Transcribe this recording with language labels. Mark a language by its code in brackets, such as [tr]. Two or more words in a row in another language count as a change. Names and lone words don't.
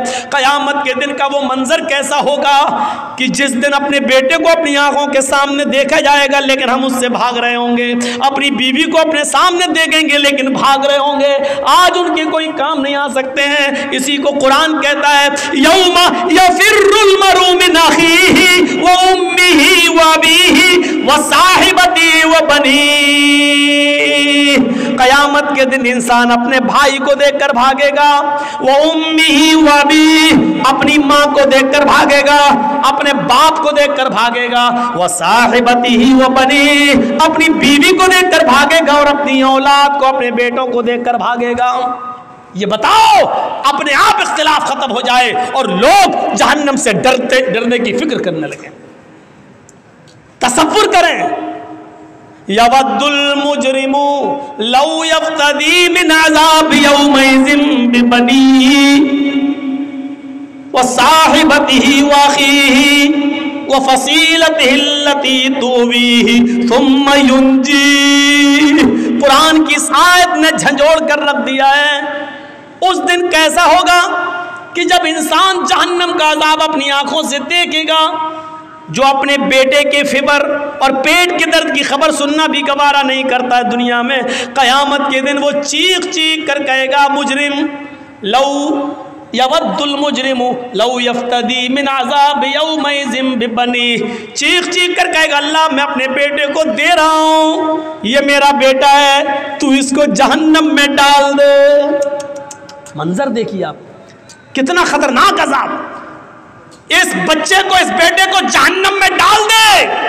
[hi] क़यामत के दिन का वो मंजर कैसा होगा कि जिस दिन अपने बेटे को अपनी आंखों के सामने देखा जाएगा लेकिन हम उससे भाग रहे होंगे, अपनी बीवी को अपने सामने देखेंगे लेकिन भाग रहे होंगे। आज उनके कोई काम नहीं आ सकते हैं। इसी को कुरान कहता है [ar] يوم يفر المرء من أخيه وأمه وأبيه وصاحبته وبنيه. [hi] क़यामत के दिन इंसान अपने भाई को देखकर भागेगा, वो [ar] أمه وأبيه, [hi] अपनी माँ को देखकर भागेगा, अपने बाप को देखकर भागेगा, वो [ar] صاحبته وبنيه, [hi] अपनी बीवी को देखकर भागेगा और अपनी औलाद को, अपने बेटों को देखकर भागेगा। ये बताओ, अपने आप इख्तिलाफ खत्म हो जाए और लोग जहन्नम से डरने की फिक्र करने लगे। तसव्वुर करें, [ar] يود المجرم لو يفتدي من عذاب يومئذ ببنيه وصاحبته وأخيه وفصيلته التي تؤويه ثم ينجي. [hi] कुरान की इस आयत ने झंझोड़ कर रख दिया है। उस दिन कैसा होगा कि जब इंसान जहन्नम का अज़ाब अपनी आंखों से देखेगा, जो अपने बेटे के फिबर और पेट के दर्द की खबर सुनना भी गवारा नहीं करता है दुनिया में, क़यामत के दिन वो चीख चीख कर कहेगा [ar] مجرم لو يود المجرم لو يفتدي من عذاب يومئذ ببني. [hi] चीख चीख कर कहेगा अल्लाह मैं अपने बेटे को दे रहा हूँ, ये मेरा बेटा है, तू इसको जहन्नम में डाल दे। मंजर देखिए आप, कितना खतरनाक अज़ाब। इस बच्चे को, इस बेटे को जहन्नम में डाल दे।